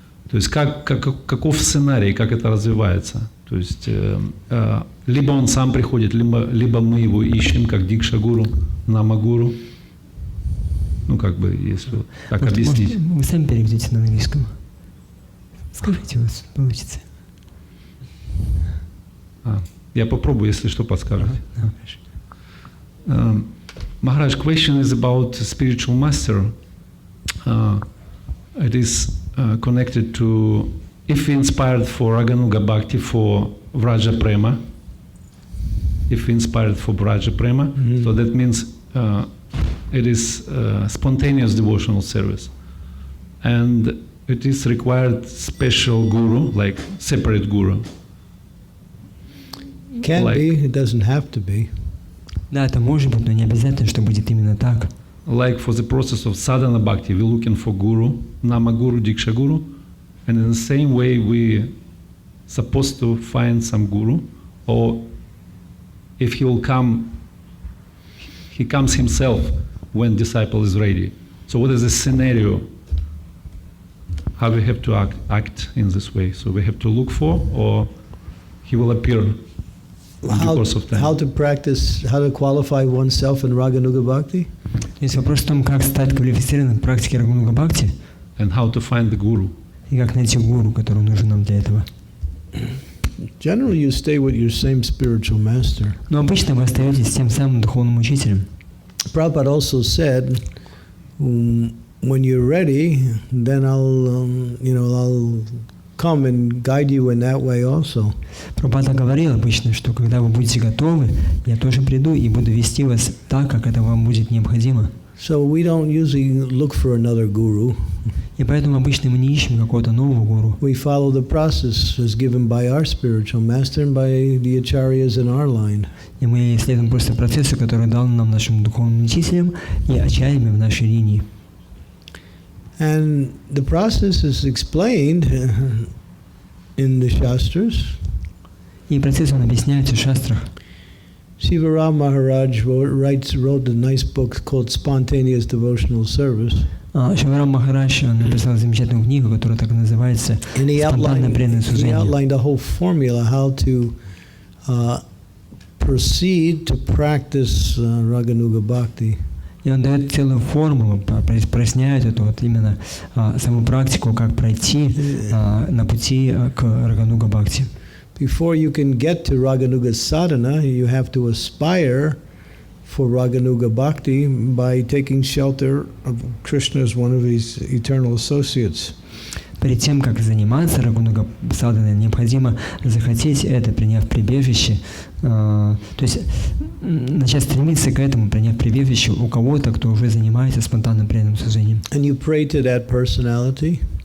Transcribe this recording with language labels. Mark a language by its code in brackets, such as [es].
[ru] То есть каков сценарий, как это развивается. То есть либо он сам приходит, либо мы его ищем, как дикша-гуру, нама-гуру. Ну, как бы, если так объяснить. Может, вы сами переведете на английском. Скажите, у вас получится. Я попробую, если что, подскажете. [en] Maharaj, question is about spiritual master. It is connected to if we inspired for Raganuga Bhakti for Vraja Prema. If we inspired for Vraja Prema, so that means it is spontaneous devotional service, and it is required special guru, like separate guru. Can be, it doesn't have to be. [ru] Да, это может быть, но не обязательно, что будет именно так. [en] Like for the process of sadhana bhakti, we're looking for guru, nama guru, diksha guru, and in the same way we supposed to find some guru, or if he will come, he comes himself when disciple is ready. So what is the scenario how we have to act in this way. So we have to look for, or he will appear in due course of time. How to practice, how to qualify oneself in Raganuga Bhakti? [ru] То есть вопрос в том, как стать квалифицированным в практике Рагануга Бхакти [en] And how to find the guru. [ru] и как найти гуру, который нужен нам для этого. [en] Generally, you stay with your same spiritual master. [ru] Но обычно вы остаетесь с тем самым духовным учителем. [en] Prabhupada also said, when you're ready, then I'll come and guide you in that way also. [ru] Прабхупада говорил обычно, что когда вы будете готовы, я тоже приду и буду вести вас так, как это вам будет необходимо. [en] So we don't usually look for another guru. [ru] И поэтому обычно мы не ищем какого-то нового гуру. [en] We follow the process as given by our spiritual master and by the acharyas in our line. [ru] И мы следуем просто процессу, который дал нам нашим духовным учителям и ачарьями в нашей линии. [en] And the process is explained in the Shastras. [ru] И процесс он объясняется в шастрах. [en] Shivaram Maharaj wrote a nice book called Spontaneous Devotional Service. [ru] Шиварам Махарадж написал замечательную книгу, которая так и называется «Спонтанное преданное служение». [en] He outlined a whole formula how to proceed to practice Raganuga Bhakti. [ru] И он дает целую формулу, проясняет эту вот именно саму практику, как пройти на пути к Рагануга Бхакти. [en] Before you can get to Raganuga sadhana, you have to aspire for Raganuga Bhakti by taking shelter of Krishna as one of his eternal associates. [ru] Перед тем, как заниматься Рагануга садханой, необходимо захотеть это, приняв прибежище, то есть начать стремиться к этому, приняв прибежище у кого-то, кто уже занимается спонтанным преданным служением. [en] And you pray to that personality.